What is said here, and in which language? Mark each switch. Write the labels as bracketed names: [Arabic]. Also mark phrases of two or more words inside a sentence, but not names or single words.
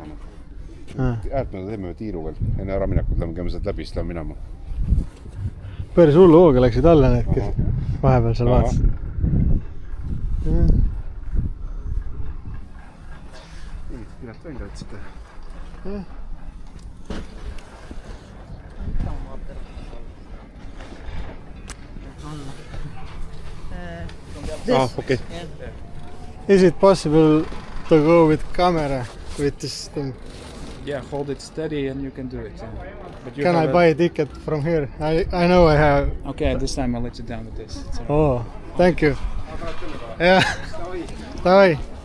[Estonian] Äärtmeda teeme tiiru veel. Enne ära minekut käime sealt läbi, siis lähen minema. Päris hullu hooga läksid alla need, kes vahepeal seal vaatasid. Pilet välja otsite. [English] Okay. Is it possible to go with camera with this thing? Yeah, hold it steady and you can do it. Yeah. But you Can I buy a ticket from here? I know I have. Okay, this time I'll let you down with this. Oh, thank you. [Estonian] jah, davai.